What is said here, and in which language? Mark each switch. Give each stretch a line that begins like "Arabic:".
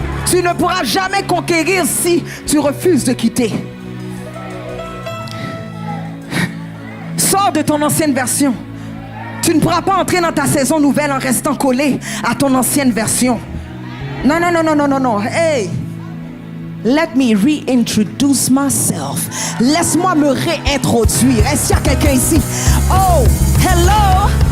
French: Tu ne pourras jamais conquérir si tu refuses de quitter. Sors de ton ancienne version. Tu ne pourras pas entrer dans ta saison nouvelle en restant collé à ton ancienne version. Non.
English: Hey, let me reintroduce myself.
French: Laisse-moi me réintroduire. Est-ce qu'il y a quelqu'un ici?
English: Oh, hello.